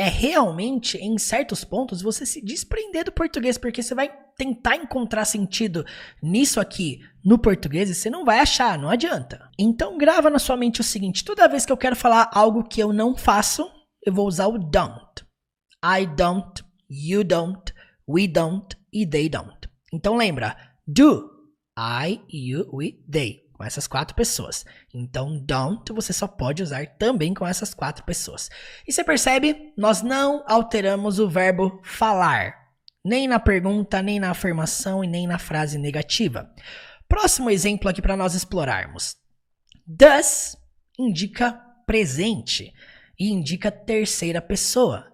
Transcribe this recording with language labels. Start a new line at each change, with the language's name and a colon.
Portuguese: É realmente, em certos pontos, você se desprender do português, porque você vai tentar encontrar sentido nisso aqui no português e você não vai achar, não adianta. Então grava na sua mente o seguinte, toda vez que eu quero falar algo que eu não faço, eu vou usar o don't.
English: I don't, you don't, we don't e they don't.
Portuguese: Então lembra, do, I, you, we, they. Com essas 4 pessoas. Então, don't você só pode usar também com essas 4 pessoas. E você percebe? Nós não alteramos o verbo falar. Nem na pergunta, nem na afirmação e nem na frase negativa. Próximo exemplo aqui para nós explorarmos. Does indica presente e indica terceira pessoa.